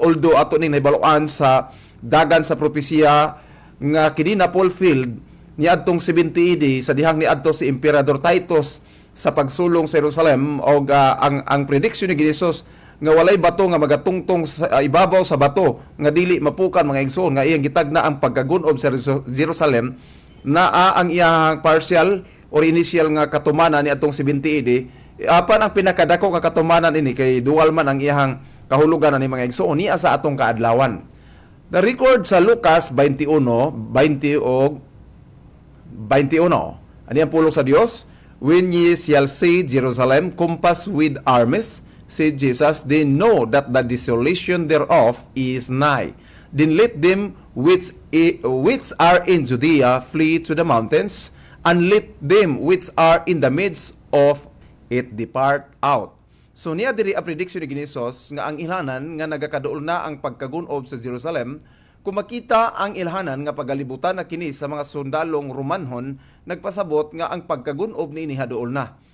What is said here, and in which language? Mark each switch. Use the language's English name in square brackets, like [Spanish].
[Cebuano] Although ato ning nahibaluan sa dagan sa propesiya nga kini na fulfilled ni adtong 70 AD sa dihang ni adto si Emperador Titus sa pagsulong sa Jerusalem, o ang prediction ni Ginisos nga walay bato nga magatungtong sa ibabaw sa bato nga dili mapukan mga igsoon nga iyang gitagna ang pagkagunob sa Jerusalem na ang iyang [English] partial or initial [Cebuano] nga katumanan ni atong 70 AD. Apan ang pinakadako nga katumanan ini kay dual man ang iyang kahulugan ani mga igsoon niya sa atong kaadlawan. [English] The record [Cebuano] sa Lucas 21:20 o 21. Ani ang pulong sa Dios? [English] When ye shall see Jerusalem compassed with armies, said Jesus, they know that the desolation thereof is nigh. Then let them which are in Judea flee to the mountains, and let them which are in the midst of it depart out. [Cebuano] So niya diri ang prediction ni Ginisos nga ang ilhanan nga nagakaduol na ang pagkagunob sa Jerusalem, kung makita ang ilhanan nga pagalibutan na kini sa mga sundalong Romanhon, nagpasabot nga ang pagkagunob niini haduol na.